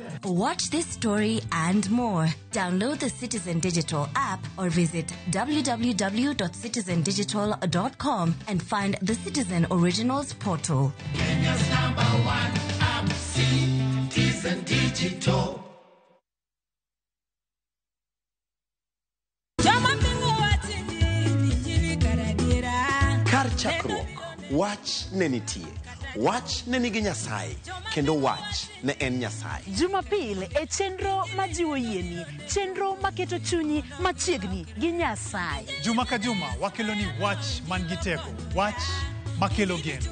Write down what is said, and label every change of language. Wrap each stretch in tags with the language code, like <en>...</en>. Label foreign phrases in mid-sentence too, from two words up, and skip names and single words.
<en>Watch this story and more. Download the Citizen Digital app or visit www.citizendigital.com and find the Citizen Originals portal. Kenya's #1 app, Citizen Digital. Jama mbingu watini, nijiri karadi.</en> <luo>wach ne nitie, wach ne nigi Nyasaye, kendo wach ne en Nyasaye. Jumapil e chenro majiwo yieni, chenro maketo chunyi machiegni gi Nyasaye. Juma ka juma wakelo ni wach man gi teko, wach makelo geno.</luo>